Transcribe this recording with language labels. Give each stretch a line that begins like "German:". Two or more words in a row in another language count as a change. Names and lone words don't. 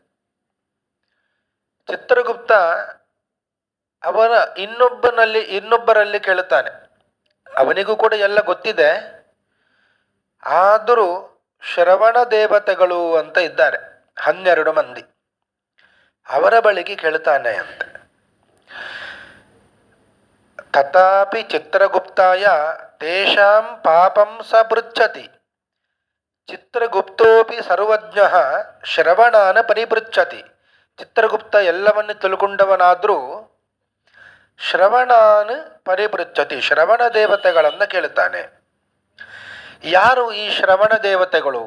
Kannada: ಚಿತ್ರಗುಪ್ತ ಅವನ ಇನ್ನೊಬ್ಬರಲ್ಲಿ ಕೇಳುತ್ತಾನೆ. ಅವನಿಗೂ ಕೂಡ ಎಲ್ಲ ಗೊತ್ತಿದೆ, ಆದರೂ ಶ್ರವಣ ದೇವತೆಗಳು ಅಂತ ಇದ್ದಾರೆ 12 ಮಂದಿ, ಅವರ ಬಳಿಗೆ ಕೇಳುತ್ತಾನೆ ಅಂತ.
Sanskrit: ತಥಾಪಿ ಚಿತ್ರಗುಪ್ತಾಯ ತೇಷಾಂ ಪಾಪಂ ಸ ಪೃಚ್ಛತಿ ಚಿತ್ರಗುಪ್ತೋಪಿ ಸರ್ವಜ್ಞಃ ಶ್ರವಣಾನ ಪರಿಪೃಚ್ಛತಿ.
Kannada: ಚಿತ್ರಗುಪ್ತ ಎಲ್ಲವನ್ನು ತಿಳ್ಕೊಂಡವನಾದರೂ
Sanskrit: ಶ್ರವಣಾನ್ ಪರಿಪೃಚ್ಛತಿ,
Kannada: ಶ್ರವಣ ದೇವತೆಗಳನ್ನು ಕೇಳುತ್ತಾನೆ. ಯಾರು ಈ ಶ್ರವಣ ದೇವತೆಗಳು?